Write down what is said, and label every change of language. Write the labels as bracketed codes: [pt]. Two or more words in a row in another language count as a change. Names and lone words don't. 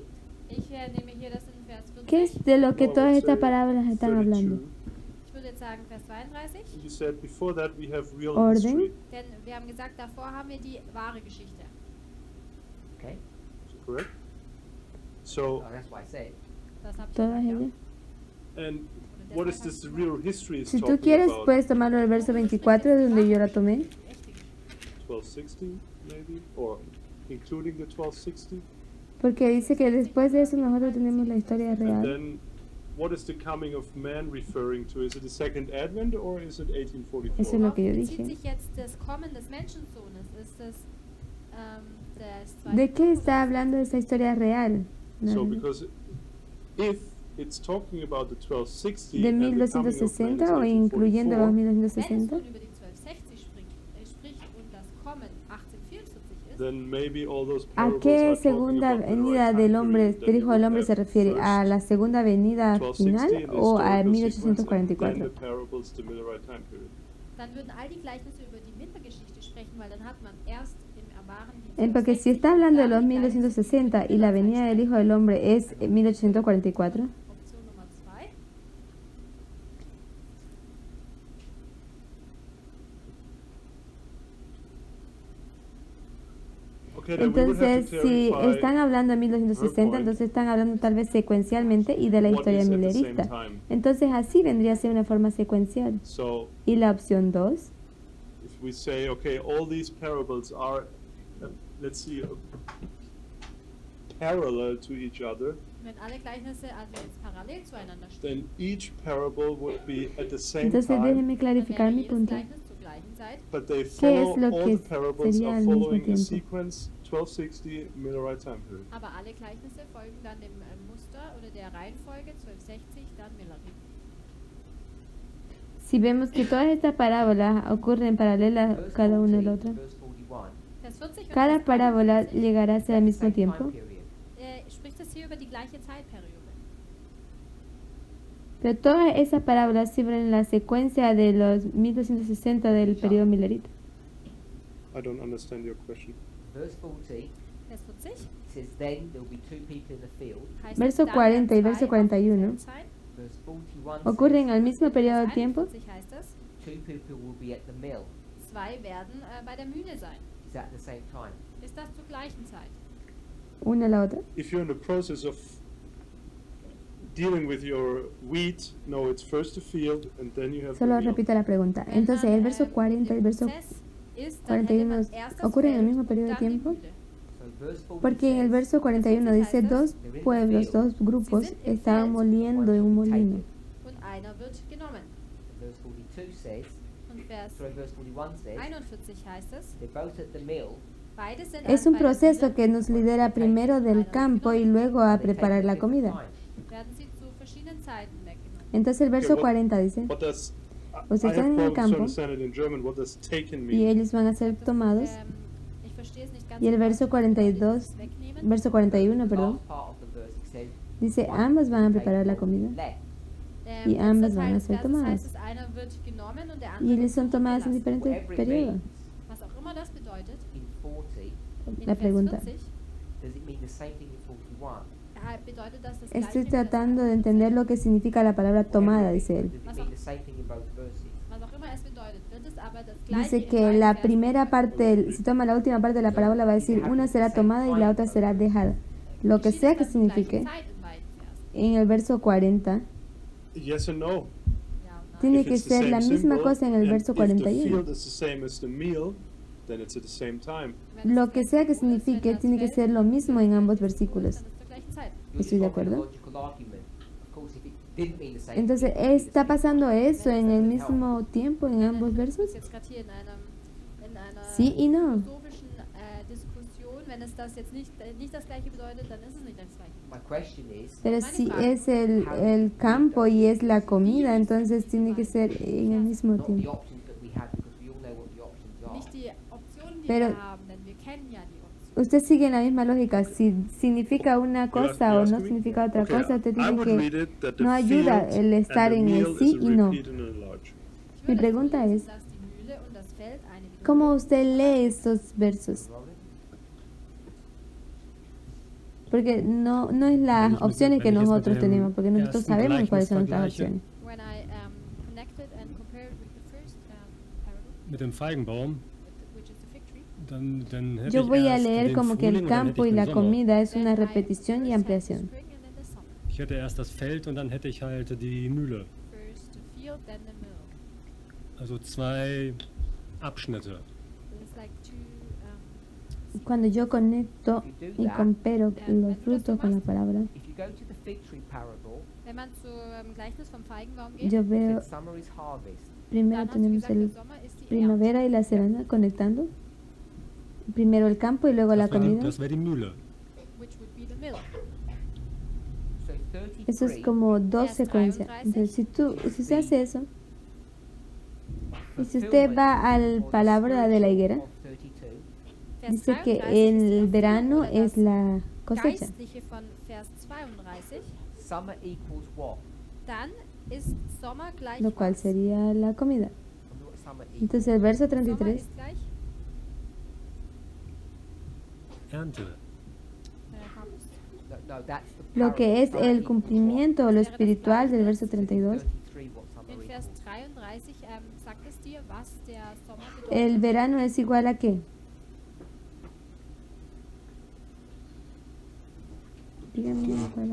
[de] Ich nehme hier das in Vers 40. [es] ¿qué es de lo que [en] Well, I [es] todas [en] would [es] estas [en] say [es] parábolas están 32. hablando? [de] Ich würde jetzt sagen Vers 32. [en] You said before that we have real [de] Orden. [en] history. [de] Denn wir haben gesagt, davor haben wir die wahre Geschichte. [en] Okay? Is it correct? So, Oh, that's what I said. [de] Das habe ich [es] Todas [de] gesagt, [es] ellas. [en] and [de] Und [en] what [de] deshalb [en] is this [de] habe ich [en] real [de] gesagt, [en] history is [es] Si tú [en] talking [es] quieres, [en] about? [es] puedes tomarlo del verso 24, de donde yo la tomé. [de] die echte Geschichte. [en] 1260 maybe, or including the 1260. [es] Porque dice que después de eso nosotros tenemos la historia [en] And [es] real. [en] then, what is the coming of man referring to? Is it the second advent or is it 1844? [es] Eso es lo que yo [de] Worauf bezieht [es] dije. [de] sich jetzt das Kommen des Menschensohnes? Ist es das [es] ¿De [de] zweite [es] qué [de] Buch [es] está [de] oder- [es] hablando esa historia real? [en] So, [es] ¿No? [en] because if it's talking about the 1260 [es] ¿De [en] and the coming of man is [es] 1260 o incluyendo los [en] 1844, [de] Wenn es [es] 1960? [de] nun über die 1260 spricht und das Kommen 1844 ist, [en] then maybe all those [es] ¿A [en] parables [es] qué [en] are talking [es] segunda [en] about the [es] venida [en] right [es] del [en] time [es] hombre, [en] period, [es] del [en] then [es] Hijo [en] you [es] del [en] would [es] Hombre se [en] have [es] refiere? ¿A [en] first [es] la segunda venida [en] 1260 [es] final [en] in the [es] o a [en] historical sequence, and then [es] 1844? [en] the parables the Millerite time period. [de] dann würden all die Gleichnisse über die Millergeschichte sprechen, weil dann hat man erst im [es] Porque si está hablando de los 1260 y la venida del Hijo del Hombre es 1844, [de] Option Nummer 2. [en] Okay, then we would have [es] entonces [en] to [es] si [en] clarify [es] están hablando de 1260, entonces están hablando tal vez secuencialmente y de la [en] what [es] historia [en] is at the same [es] milerista. [en] time. [es] Entonces así vendría a ser una forma secuencial. [en] So [es] Y la opción 2, [en] if we say, okay, all these parables are, let's see, parallel to each other, [de] Wenn alle Gleichnisse also jetzt parallel zueinander stehen, [en] then each parable would be at the same [es] entonces [en] time, [es] déjenme [de] dann [es] clarificar [de] wäre [es] mi [de] jedes [es] punto. [de] Gleichnis zur gleichen Zeit. [en] but they [es] ¿Qué es [en] follow, [es] lo [en] all [es] que [en] the parables [es] sería [en] are [es] al mismo [en] following a [es] tiempo? [en] sequence 1260 Millerite time period. [de] Aber alle Gleichnisse folgen dann dem Muster oder der Reihenfolge 1260, dann Millery. [es] Si vemos que todas estas parábolas ocurren paralelas [en] Verse [es] cada una [en] 40 [es] de la otra, [en] and verse 41, [de] Vers 40 und [es] cada [de] Vers [es] parábola [de] 41, [es] llegará a ser al mismo [en] same time [es] tiempo, [en] period. [de] spricht es hier über die gleiche Zeitperiode. [es] pero todas esas parábolas sirven la secuencia de los 1260 del periodo milerita. [en] I don't understand your question. Verse 40 [de] Vers 40 [en] says, then there will be two people in the field. [de] heißt [es] Verso [de] es, dann [es] 40 y [de] werden [es] verso [de] zwei auf dem [es] 41 [de] Feld sein. [en] Verse 41 [es] ocurren al mismo [de] In [es] periodo de [de] Vers [es] tiempo. [de] 41 heißt es, [en] says, two people will be at the mill. [de] zwei werden bei der Mühle sein. [en] Is that at the same time? [de] Ist das zur gleichen Zeit? [es] Una a la otra. [en] If you're in the process of dealing with your wheat, no, it's first the field and then you have the [es] Solo [en] meal. [es] repito la pregunta. [de] Wenn [es] Entonces, [de] man, [es] el verso 40 y el [de] im [es] verso [de] Prozess ist, dann hätte [es] 41 [de] man erst das [es] ocurren en el [de] Feld [es] mismo [de] und [es] periodo de [de] dann die [es] tiempo. [de] Mühle. [en] So verse 40 [es] Porque en el [en] says, [es] verso 41 dice, dos pueblos, dos grupos estaban moliendo en un molino. [de] Und einer wird genommen. [en] verse 42 says, [de] Und Vers [en] verse 41 says, [de] 41 heißt es, [en] they're both at the mill. [de] beide sind [es] Es un [de] bei der [es] proceso [de] Mühle, [es] que nos lidera primero del campo y luego a [en] They take [es] preparar [en] at [es] la [en] different [es] comida. [en] times. [de] werden sie zu verschiedenen Zeiten weggenommen. [es] Entonces el verso 40 dice, [en] What does, [es] Ustedes [en] I [es] están [en] have [es] en el [en] problems to [es] campo [en] understand it in German. What does taken [es] y [en] mean? [es] ellos van a ser [de] Das, [es] tomados. [de] ich verstehe es nicht ganz [es] Y el [de] in [es] verso [de] Deutsch, bedeutet [es] 42, [de] das wegnehmen. [es] verso 41, [en] The [es] perdón, [en] last part of the verse, it says, [es] dice, [en] one [es] ambos van a [en] will [es] preparar la [en] take [es] comida. [en] left. [es] y [de] Letzter [es] ambas [de] Teil [es] van a [de] des [es] ser [de] Verses [es] tomadas. [de] heißt es, einer wird genommen und der [es] Y [de] andere [es] ellos [de] wird [es] son tomadas en [de] zurückgelassen. [es] diferentes [en] Whatever it [es] periodos. [en] means, [de] Was auch immer das bedeutet, [en] in 40, [de] in [es] La [de] Vers [es] pregunta. [de] 40 [en] does it mean the same thing in 41? [de] bedeutet das das [es] Estoy [de] Gleiche wie das [es] tratando de [de] 41. [es] entender lo que significa la palabra tomada, dice él. [en] Does it mean the same thing in both verses? [de] Was auch immer es bedeutet, wird es aber das Gleiche [es] Dice [de] in [es] que [de] beiden [es] la [de] Versen [es] primera [de] bedeuten. [es] parte, si toma la última parte de la parábola, va a decir una será tomada y la otra será dejada. Lo que sea que [de] Geschieht es dann zur [es] signifique, [de] gleichen Zeit in beiden Versen? [es] en el verso 40, [en] Yes and no. [de] Ja und nein. [es] tiene [en] If [es] que [en] it's the [es] ser [en] same [es] la misma [en] symbol, [es] cosa en el [en] and [es] verso [en] if the [es] 41. [en] field is the same as the meal, then it's at the same time. [de] Wenn es [es] Lo [de] das [es] que [de] gleiche [es] sea que [de] Symbol ist, wenn [es] signifique, [de] das [es] tiene que [de] Feld [es] ser lo mismo en ambos [de] Symbol ist, [es] versículos. [de] dann ist es zur gleichen Zeit. [en] You're [es] Estoy de [en] just making a [es] acuerdo. [en] logical argument. Of course, if it didn't mean the same [es] Entonces, [en] thing, it would be the [es] ¿está [en] same [es] pasando [en] thing. [es] eso en el mismo tiempo en ambos [de] Du [es] versos? [de] bist jetzt gerade hier in einer [es] Sí y no. [de] philosophischen Diskussion. Wenn es das jetzt nicht das Gleiche bedeutet, dann ist es nicht das Gleiche. [en] My question is, [es] Pero si es el campo y es la comida, entonces tiene que ser en el mismo [en] not the [es] tiempo. [en] options that we have, because we all know what the options are. [de] Nicht die Optionen, die [es] Pero- [de] wir haben, denn wir kennen ja die Optionen. [es] Usted sigue la misma lógica. Si significa una cosa [en] You [es] o [en] ask [es] no [en] me? [es] significa otra [en] Okay, [es] cosa, usted [en] I [es] tiene [en] would [es] que... [en] read it that the [es] no ayuda [en] field [es] el estar [en] and the [es] en el [en] meal [es] sí [en] is a [es] y no. [en] repeat and a large. [de] Ich [es] Mi [de] würde [es] pregunta [de] so [es] es, [de] lesen, dass die Mühle und das Feld eine Wiederholung [es] ¿cómo usted lee estos versos? Robin? Porque no es las opciones que nosotros tenemos, porque nosotros sabemos cuáles son nuestras opciones. [en] When I connected and compared with the first parable, [de] Mit dem Feigenbaum, [en] which is the fig tree, [de] dann hätte [es] Yo [de] ich [es] voy a [de] erst [es] leer [de] den [es] como que [de] Frühling [es] el [de] und dann hätte [es] campo [de] ich [es] y [de] den [es] la [de] Sommer. [es] comida es una [en] then I [es] repetición y [en] first had the [es] ampliación. [en] spring and then the summer. [de] Ich hätte erst das Feld und dann hätte ich halt die Mühle. [en] First the field, then the mill. [de] Also zwei Abschnitte. [en] It's like two. [es] Cuando yo conecto y comparo los frutos con la palabra, [en] If you go to the fig tree parable, [de] Wenn man zum Gleichnis vom Feigenbaum geht, [es] yo [en] it [es] veo, [en] says summer is harvest. [es] primero [de] dann hast du [es] tenemos [de] gesagt, [es] el [de] der Sommer ist die Ernte. [es] primavera y la serana conectando. Primero el campo y luego la comida. [de] Das wäre die Mühle. [en] Which would be the mill. So 33, [es] Eso es como dos [de] Vers [es] secuencias. [de] 33. [es] Entonces, si usted hace eso, y si usted va al palabra de la higuera, [en] of 32, [de] Vers [es] dice [de] 33 [es] que [de] ist die [es] el [de] Erfüllung [es] verano [de] oder [es] es [de] das [es] la cosecha, [de] Geistliche von Vers 32, [en] summer equals what? [de] dann ist Sommer gleich [es] lo cual [de] was? [es] sería la comida. [en] I wonder what summer equals. [es] Entonces el verso [de] Sommer [es] 33 [de] ist gleich Ernte. [en] No, that's the [es] Lo que es [en] parable. [es] el cumplimiento o lo espiritual del verso 32. [en] 33, what summer [de] In [en] is. [de] Vers 33 sagt es dir, was der Sommer bedeutet. [es] ¿El verano es igual a qué? Díganme igual a